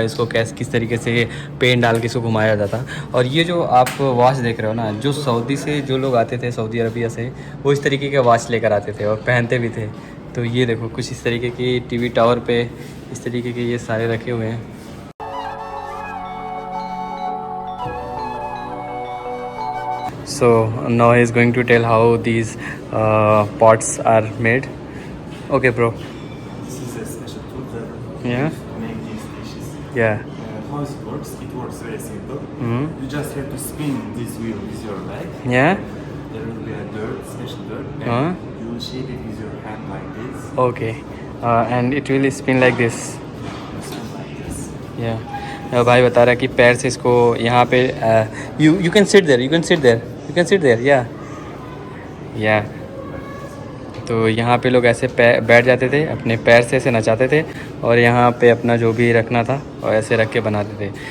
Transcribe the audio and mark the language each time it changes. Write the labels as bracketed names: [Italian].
[Hindi] इसको किस तरीके से पेन डाल के इसको घुमाया जाता। और ये जो आप वॉच देख रहे हो ना, जो सऊदी से जो लोग आते थे, सऊदी अरबिया से, वो इस तरीके के वॉच लेकर आते थे और पहनते भी थे। तो ये देखो कुछ इस तरीके की टीवी टावर पे इस तरीके के ये सारे रखे हुए हैं। [English] So now he is going to tell how these pots are made. Okay, bro. This is a special tool that Yeah. to make these dishes. Yeah. How it works? It works very simple. Hmm. You just have to spin this wheel with your leg. Yeah. There will be a dirt, special dirt, and you will shape it with your hand like this. Okay. And it will spin like this. Spin like this. Yeah. [Hindi] भाई बता रहा है कि पैर से इसको यहाँ पे [English] you can sit there. You can sit there. You can sit there. Yeah. Yeah. [Hindi] तो यहाँ पे लोग ऐसे बैठ जाते थे, अपने पैर से ऐसे नचाते थे और यहाँ पे अपना जो भी रखना था और ऐसे रख के बनाते थे।